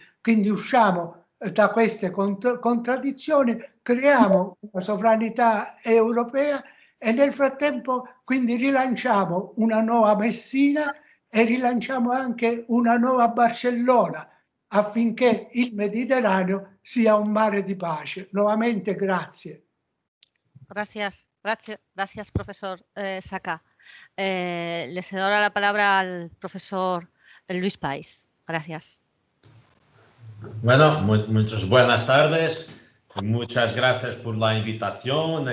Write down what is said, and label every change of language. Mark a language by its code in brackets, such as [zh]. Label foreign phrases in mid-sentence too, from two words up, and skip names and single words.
[it] Quindi usciamo da queste contraddizioni, creiamo una sovranità europea e nel frattempo quindi rilanciamo una nuova Messina e rilanciamo anche una nuova Barcellona, affinché il Mediterraneo sia un mare di pace. Nuovamente grazie. [es] Gracias, profesor Sacá. Le cedo ahora la palabra al profesor Luis Pais. Gracias. Bueno, muchas buenas tardes. Muchas gracias por la invitación.